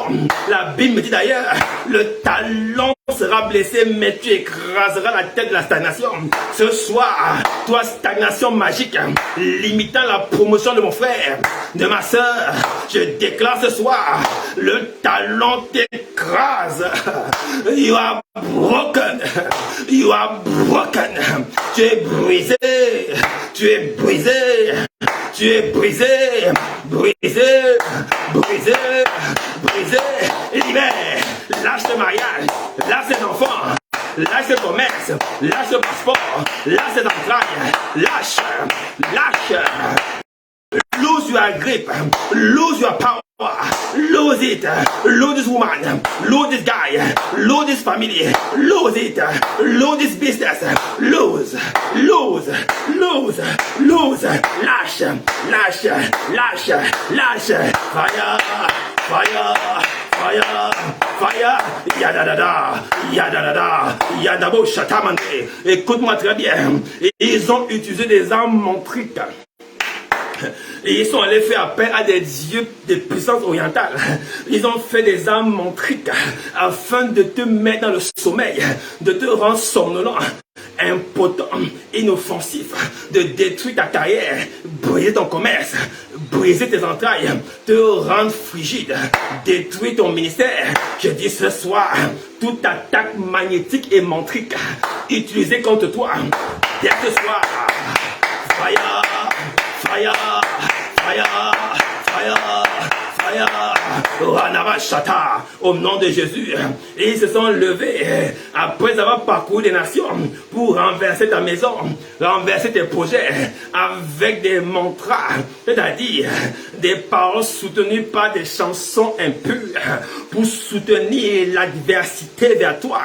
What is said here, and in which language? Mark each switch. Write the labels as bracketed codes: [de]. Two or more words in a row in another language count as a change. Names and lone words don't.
[fr] La Bible me dit d'ailleurs, le talon sera blessé, mais tu écraseras la tête de la stagnation. Ce soir, toi, stagnation magique, limitant la promotion de mon frère, de ma soeur, je déclare ce soir, le talon t'écrase. [en] You are broken. You are broken. [fr] Tu es brisé. Tu es brisé. Tu es brisé. Brisé. Brisé. Brisé. Libère. Lâche le mariage. Lâche les enfants. Lâche le commerce. Lâche le passeport. Lâche les entrailles. Lâche. Lâche. [en] Lose your grip. Lose your power. Lose it. Lose this woman. Lose this guy. Lose this family. Lose it. Lose this business. Lose. Lose. Lose. Lose. [fr] Lâche. Lâche. Lâche. Lâche. [en] Fire. Fire. Fire, fire, yadadada, yadadada, yadabo shatamande. [fr] Écoute-moi très bien. Ils ont utilisé des armes montriques. Et ils sont allés faire appel à des dieux de puissance orientale. Ils ont fait des armes montriques afin de te mettre dans le sommeil, de te rendre somnolent, impotent, inoffensif, de détruire ta carrière, briser ton commerce, briser tes entrailles, te rendre frigide, détruire ton ministère. Je dis ce soir, toute attaque magnétique et montrique utilisée contre toi, dès ce soir, [en] fire, fire, fire, fire, fire, Ranavashata, [fr] au nom de Jésus. Et ils se sont levés après avoir parcouru des nations pour renverser ta maison, renverser tes projets avec des mantras, c'est-à-dire des paroles soutenues par des chansons impures pour soutenir l'adversité vers toi.